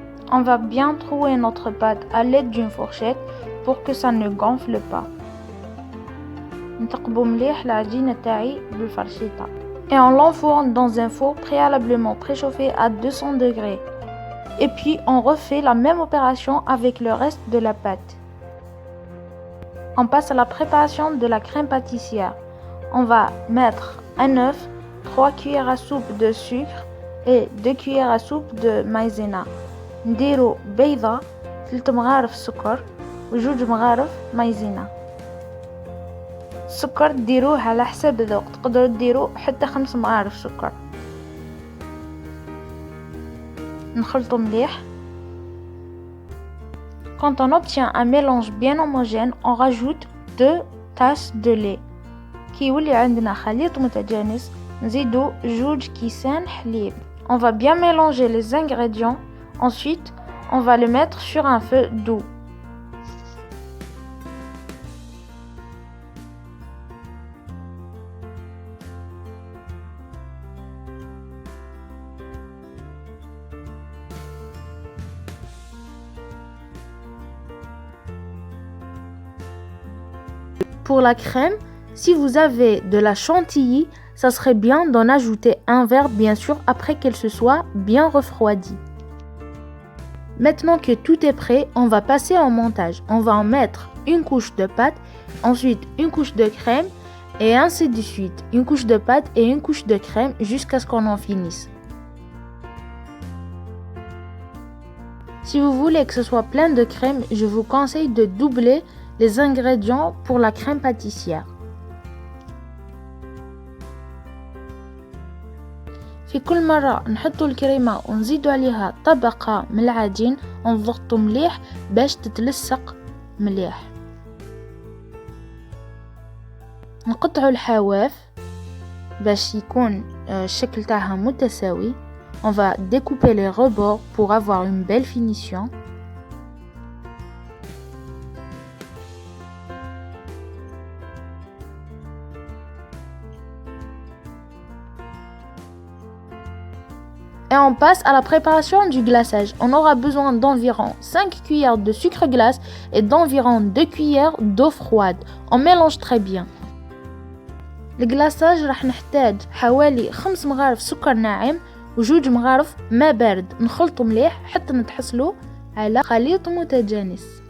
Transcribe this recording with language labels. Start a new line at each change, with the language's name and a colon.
French: On va bien trouer notre pâte à l'aide d'une fourchette pour que ça ne gonfle pas.
Arabic: نثقبوا مليح العجينة تاعي بالفرشيطة.
French: Et on l'enfourne dans un four préalablement préchauffé à 200 degrés. Et puis on refait la même opération avec le reste de la pâte. On passe à la préparation de la crème pâtissière. On va mettre un œuf, 3 cuillères à soupe de sucre et 2 cuillères à soupe de maïzena.
Arabic: نديرو بيضة 3 مغارف سكر و2 مغارف مايزينا. السكر ديروه على حسب الذوق، تقدروا ديروا حتى 5 مغارف سكر. نخلطوا مليح.
French: Quand on obtient un mélange bien homogène, on rajoute 2 tasses de lait.
Arabic: كي يولي عندنا خليط متجانس نزيدو 2 كيسان حليب.
French: On va bien mélanger les ingrédients. Ensuite, on va le mettre sur un feu doux. Pour la crème, si vous avez de la chantilly, ça serait bien d'en ajouter un verre bien sûr après qu'elle se soit bien refroidie. Maintenant que tout est prêt, on va passer au montage. On va en mettre une couche de pâte, ensuite une couche de crème et ainsi de suite. Une couche de pâte et une couche de crème jusqu'à ce qu'on en finisse. Si vous voulez que ce soit plein de crème, je vous conseille de doubler les ingrédients pour la crème pâtissière.
Arabic: في كل مرة نحطوا الكريمة ونزيدوا عليها طبقة من العجين ونضغطوا مليح باش تتلصق مليح. نقطعوا الحواف باش يكون الشكل تاعها متساوي.
French: On va découper les rebords pour avoir une belle finition. Et on passe à la préparation du glaçage. On aura besoin d'environ 5 cuillères de sucre glace et d'environ 2 cuillères d'eau froide. On mélange très bien.
Arabic: الجلاçage راح نحتاج حوالي 5 مغارف سكر ناعم و2 مغارف ماء بارد. نخلطوا مليح حتى نتحصلوا على خليط متجانس.